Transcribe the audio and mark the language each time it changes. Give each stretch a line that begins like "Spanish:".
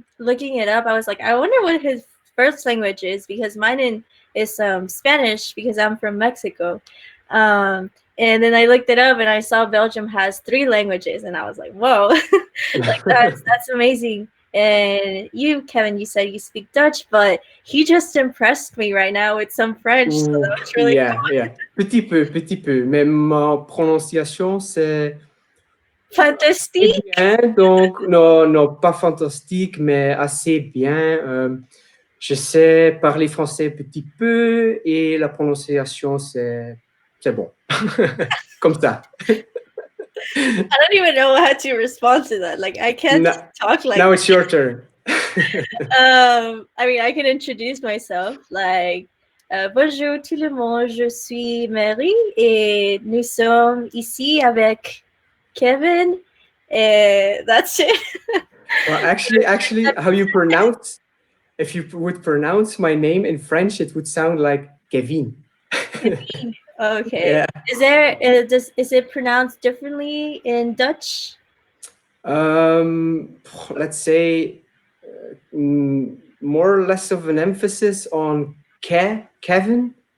English: looking it up. I was like, I wonder what his first language is because is Spanish because I'm from Mexico. And then I looked it up and I saw Belgium has three languages and I was like, whoa, like that's amazing. And you, Kevin, you said you speak Dutch, but he just impressed me right now with some French, so Ouh, that was really yeah, yeah.
French: Petit peu. Mais ma prononciation, c'est assez
English: fantastic.
French: bien. Donc, non, non, pas fantastique, mais assez bien. Je sais parler français petit peu et la prononciation, c'est bon. Comme ça.
English: I don't even know how to respond to that. Like I can't Now, talk like now it's your turn. I mean I can introduce myself like
French: bonjour tout le monde, je suis Mary et nous sommes ici avec Kevin.
English: That's it. Well, actually, how you pronounce, if you would pronounce my name in French, it would sound like Kevin. Okay. Yeah. Is it pronounced differently in Dutch? Um, let's say more or less of an emphasis on Kevin.